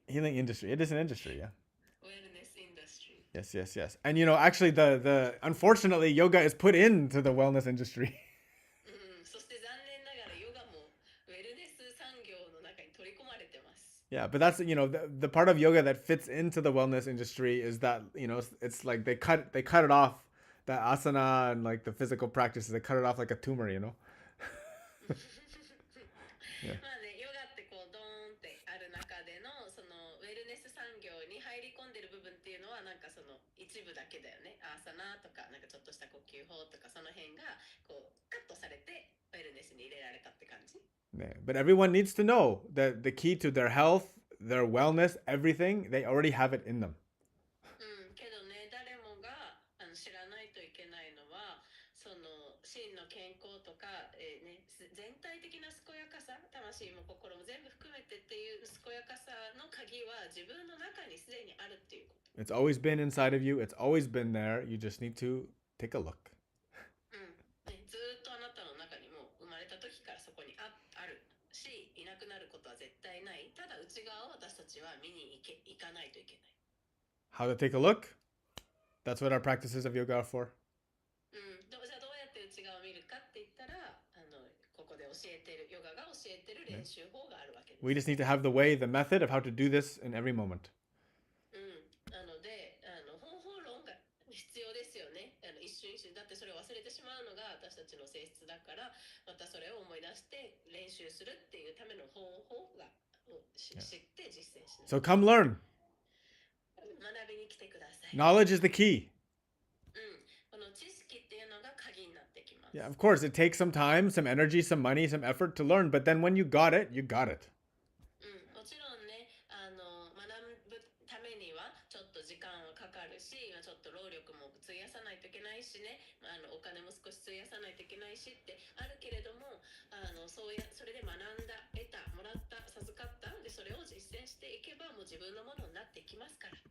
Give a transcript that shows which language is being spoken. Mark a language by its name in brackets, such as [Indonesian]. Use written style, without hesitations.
[English] healing industry, it is an industry, yeah. Wellness industry. Yes. And you know, actually the unfortunately yoga is put into the wellness industry. [Japanese] そして残念ながらヨガもウェルネス産業の中に取り込まれてます。 [English] Yeah, but that's, you know, the part of yoga that fits into the wellness industry is that, you know, it's like they cut it off, that asana and like the physical practices, they cut it off like a tumor, you know. [Japanese] まあね、ヨガってこうドーンってある中でのそのウェルネス産業に入り込んでる部分っていうのはなんかその一部だけだよね。アーサナとかなんかちょっとした呼吸法とかその辺がこうカットされてウェルネスに入れられたって感じ。 [English] Yeah, but everyone needs to know that the key to their health, their wellness, everything, they already have it in them. [Japanese] けどね、誰もが知らないといけないのはその真の健康とか、ね、全体的な健やかさ、魂も心も全部含めてっていう健やかさの鍵は自分の中にすでにあるっていうこと。 [English] It's always been inside of you. It's always been there. You just need to take a look. [Japanese] ずっとあなたの中にも生まれた時からそこにあるし、いなくなることは絶対ない。ただ内側を私たちは見に行かないといけない。 [English] How to take a look? That's what our practices of yoga are for. [Japanese] じゃあどうやって内側を見るかって言ったら、ここで教えてるヨガが教えてる練習法があるわけです。 [English] We just need to have the way, the method of how to do this in every moment. [Japanese] なので方法論が必要ですよね。一瞬一瞬だってそれを忘れてしまうのが私たちの性質だから、またそれを思い出して練習するっていうための方法が知って実践しない。 [English] So come learn. [Japanese] 学びに来てください。 [English] Knowledge is the key. [Japanese] この知識っていうのが鍵になってきます。 [English] Yeah, of course, it takes some time, some energy, some money, some effort to learn, but then when you got it, you got it. [Japanese] もちろんね、学ぶためにはちょっと時間はかかるし、ちょっと労力も費やさないといけないしね、お金も少し費やさないといけないしってあるけれども、それで学んだ、得た、もらった、授かったで、それを実践していけばもう自分のものになっていきますから。